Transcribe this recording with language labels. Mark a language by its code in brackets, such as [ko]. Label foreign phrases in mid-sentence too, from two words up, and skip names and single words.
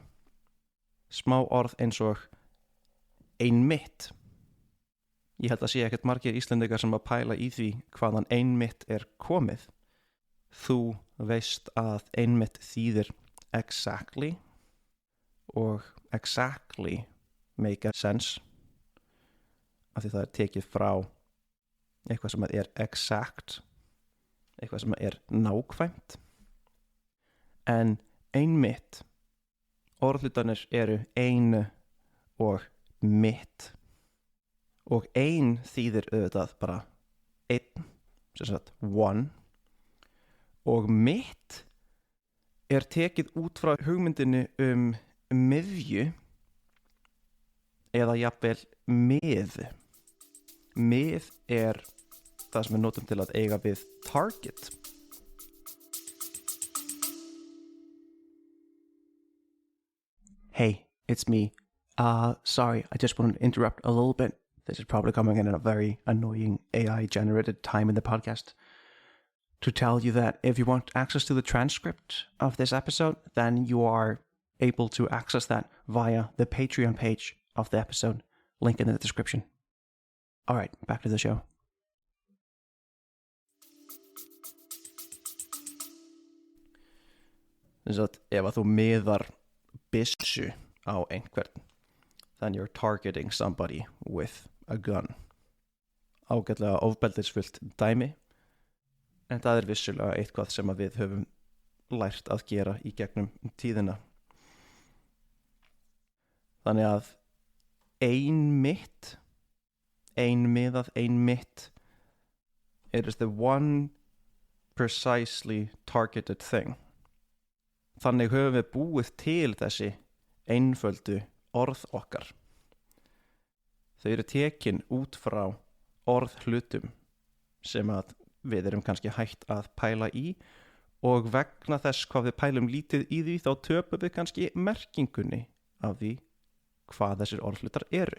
[is] Smá orð eins og einmitt. Ég held að sé ekkert margir Íslendingar sem að pæla í því hvaðan einmitt komið. Þú veist að einmitt þýðir exactly og [en] exactly make sense [is] af því það tekið frá eitthvað sem exact, eitthvað sem nákvæmt. En einmitt, orðhlutarnir eru einu og mitt. Og ein þýðir auðvitað bara einn, sem sagt one. Og mitt tekið út frá hugmyndinni miðju eða jafnvel mið. Mið það sem við notum til að eiga við target. [en] Hey, it's me. Sorry, I just wanted to interrupt a little bit. This is probably coming in a very annoying AI-generated time in the podcast. To tell you that if you want access to the transcript of this episode, then you are able to access that via the Patreon page of the episode. Link in the description. All right, back to the show. [is] Þess að ef að þú miðar byssu á einhvern, [en] then you're targeting somebody with a gun. [is] Ágætlega ofbeldisfullt dæmi, en það vissulega eitthvað sem að við höfum lært að gera í gegnum tíðina. Þannig að einmitt, einmiðað, einmitt, [en] it is the one precisely targeted thing. [is] Þannig höfum við búið til þessi einföldu orð okkar. Þau eru tekin út frá orðhlutum sem að við erum kannski hætt að pæla í og vegna þess hvað við pælum lítið í því þá töpum við kannski merkingunni af því hvað þessir orðhlutar eru.